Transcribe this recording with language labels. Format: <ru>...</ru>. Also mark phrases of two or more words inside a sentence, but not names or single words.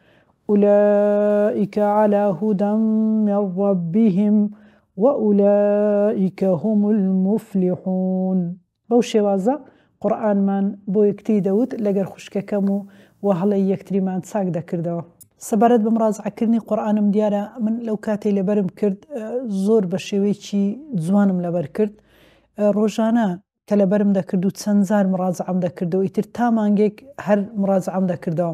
<ar>أولئك على هدى من ربهم وأولئك هم المفلحون.</ar> <ckb>بەو شێوازە قورئانمان بۆ یەکتری دەوت لەگەر خوشکەکەم و وهەڵی یەکتریمان چاک دەکردەوە. سەبارەت بە مڕاجعەکردنی قورئانم دیارە من لەو کاتێ لەبەرم کرد زۆر بە شێوەیەکی جوانم لەبەر کرد. ڕۆژانە کە لەبەرم دەکرد و چەند جار مڕاجعەم دەکردەوە، ئیتر تا مانگێک هەر مڕاجعەم دەکردەوە.</ckb>